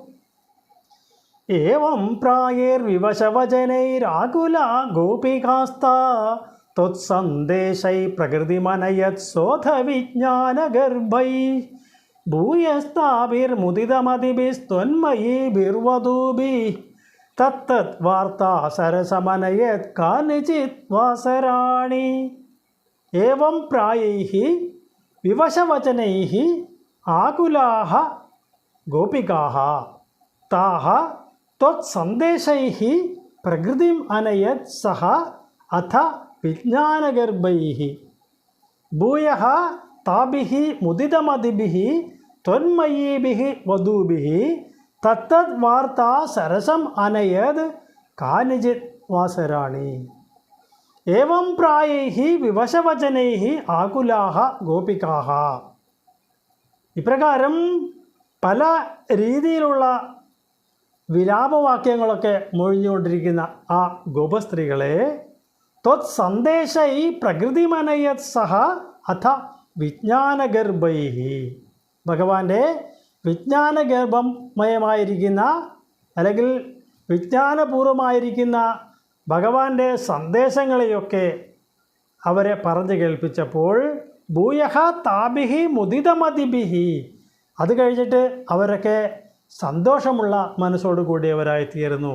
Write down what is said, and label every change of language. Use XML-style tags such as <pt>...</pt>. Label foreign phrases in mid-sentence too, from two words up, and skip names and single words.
<sa>ഏവം പ്രായേർവിവശവചനൈരാകുലാ ഗോപികാസ്താ ത്വത്സന്ദേശൈ പ്രകൃതിമനയത് ശോധവിജ്ഞാനഗർഭൈ ഭൂയസ്താഭിർമുദിതമതിഭിസ്ത്വന്മയീഭിർവധൂഭിः തത്തത് വാർത്താ സരസമനയത് കാനിചിത് വാസരാണി. ഏവം പ്രായൈഃ വിവശവചനൈഃ ആകുലാഃ ഗോപികാഃ താഃ त्वत्सन्देशैः प्रकृतिम् अनयत् सः अथ विज्ञानगर्भैः भूयः ताभिः मुदितमतिभिः त्वन्मयीभिः वधूभिः तत्तद् वार्ता सरसम् अनयत् कानिचित् वासराणि एवं प्रायैः विवशवचनैः ആകുലാഹ ഗോപികാഹ.</sa> <ml>ഇപ്രകാരം പല രീതിയിലുള്ള വിലാപവാക്യങ്ങളൊക്കെ മൊഴിഞ്ഞുകൊണ്ടിരിക്കുന്ന ആ ഗോപസ്ത്രീകളെ</ml> <sa>ത്വത്സന്ദേശൈ പ്രകൃതിമനയത് സഹ അഥ വിജ്ഞാനഗർഭൈः</sa> <ml>ഭഗവാന്റെ വിജ്ഞാനഗർഭമയമായിരിക്കുന്ന അല്ലെങ്കിൽ വിജ്ഞാനപൂർവമായിരിക്കുന്ന ഭഗവാന്റെ സന്ദേശങ്ങളെയൊക്കെ അവരെ പറഞ്ഞു കേൾപ്പിച്ചപ്പോൾ</ml> <sa>ഭൂയഃ താഭിഹി മുദിതമതിഭിഹി</sa> <ml>അത് കഴിഞ്ഞിട്ട് അവരൊക്കെ സന്തോഷമുള്ള മനസ്സോടു കൂടിയവരായി തീർന്നു.</ml>